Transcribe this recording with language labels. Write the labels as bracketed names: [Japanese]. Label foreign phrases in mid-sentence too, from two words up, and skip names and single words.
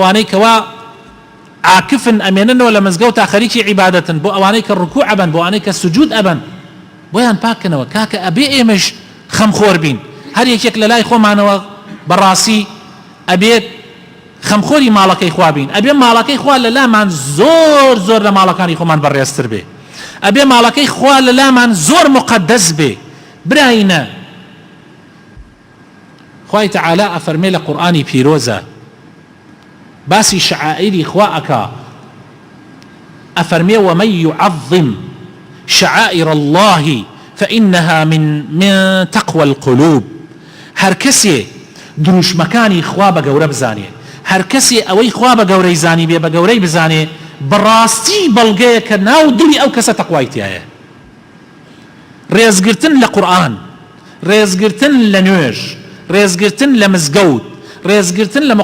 [Central Kurdish] ئەوانەی کەوا عاکفن ئەمێننەوە لە مزگەوت تا خەریکی عیبادەتن بۆ ئەوانەی کە ڕکوع ئەبن بۆ ئەوانەی کە سجود ئەبن بۆیان پاککەنەوە کاکە ئەبێ ئێمەش خەمخۆر بین هەر یەکێک لە لای خۆمانەوە بەڕاستی ئەبێت خەمخۆری ماڵەکەی خوا بین ئەبێ ماڵەکەی خوا لە لامان زۆر لە ماڵەکانی خۆمان بەڕێزتر بێ ئەبێ ماڵەکەی خوا لە لامان زۆر مقدس بێ براینە خوای تەعالا ئەفەرمێ لە قورئانی پیرۆزە باسی شعائری خوا ئەکا ئەفەرمێ [Arabic] ومن يعظم شعائر الله فإنها من تقوى القلوب [Central Kurdish] هەر کەسێ دروشمەکانی خوا بە گەورە بزانێ هەر کەسێ ئەوەی خوا بە گەورەی زانی بێ بە گەورەی بزانێ بەڕاستی بەڵگەیە کە ناو دڵی ئەو کەسە تەقوای تایە ڕێزگرتن لە قورئان ڕێزگرتن لە نوێژ ڕێزگرتن لە مزگەوت ڕێزگرتن لە